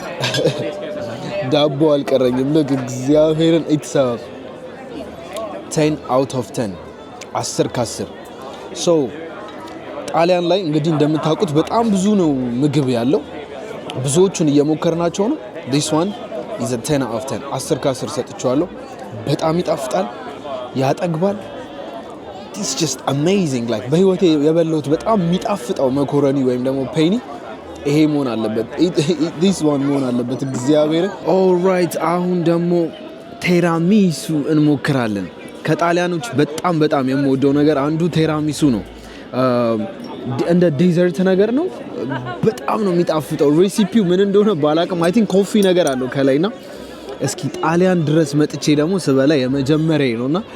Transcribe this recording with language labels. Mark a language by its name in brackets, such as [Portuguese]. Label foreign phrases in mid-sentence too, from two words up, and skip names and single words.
[Amharic] ዳቦ አልቀረኝም። ለግ እግዚአብሔርን ኢትሰብ [English] 10 out of 10 [Amharic] 10 ከ10 ሶ ጣሊያን ላይ እንግዲህ እንደምታውቁት በጣም ብዙ ነው ምግብ ያለው። ብዙዎቹን እየሞከርናቸው ነው። [English] this one is a 10 out of 10 [Amharic] 10 ከ10 ሰጥቼዋለሁ። በጣም ይጣፍጣል፣ ያጠግባል። [English] it's just amazing like [Amharic] በህይወቴ የበላሁት በጣም የሚጣፍጠው መኮረኒ ወይም ደግሞ ፔኒ ይሄ መሆን አለበት። [English] this one [Amharic] መሆን አለበት እግዚአብሔር። ኦልራይት አሁን ደግሞ ቴራሚሱ እንሞክራለን። ከጣሊያኖች በጣም የምወደው ነገር አንዱ ቴራሚሱ ነው። እንደ ዴዘርት ነገር ነው። በጣም ነው የሚጣፍጠው። ሬሲፒው ምን እንደሆነ ባላቅም [English] I think coffee [Amharic] ነገር አለው ከላይና እስኪ ጣሊያን ድረስ መጥቼ ደግሞ ስበላ የመጀመሪያ ነውና